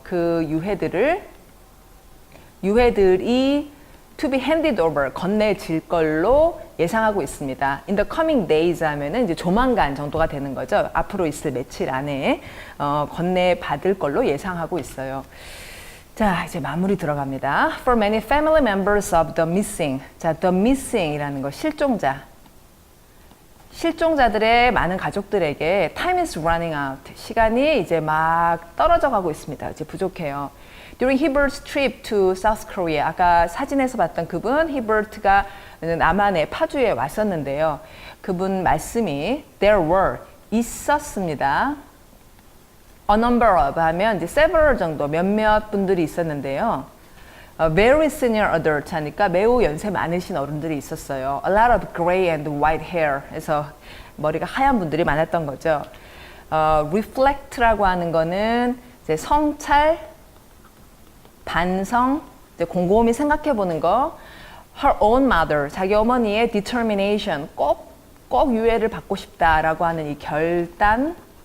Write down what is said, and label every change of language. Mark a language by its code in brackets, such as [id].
[ko] 그 유해들이 [en] to be handed over, [ko] 건네질 걸로 예상하고 있습니다. [en] In the coming days [ko] 하면은 이제 조만간 정도가 되는 거죠. 앞으로 있을 며칠 안에 건네받을 걸로 예상하고 있어요. 자, 이제 마무리 들어갑니다. [en] For many family members of the missing. [ko] 자, the missing이라는 거 실종자들의 많은 가족들에게 [en] time is running out. [ko] 시간이 이제 막 떨어져 가고 있습니다. 이제 부족해요. [en] During Herbert's trip to South Korea. [ko] 아까 사진에서 봤던 그분, 히버트가 남한의 파주에 왔었는데요. 그분 말씀이 [en] there were, [ko] 있었습니다. A number of 하면 이제 several 정도 몇몇 분들이 있었는데요. [en] Very senior adults [ko] 하니까 매우 연세 많으신 어른들이 있었어요. [en] A lot of gray and white hair [ko] 해서 머리가 하얀 분들이 많았던 거죠. Reflect라고 하는 거는 이제 성찰, 반성, 이제 곰곰이 생각해 보는 거. [en] Her own mother, [ko] 자기 어머니의 determination, 꼭 유해를 받고 싶다라고 하는 이 결단.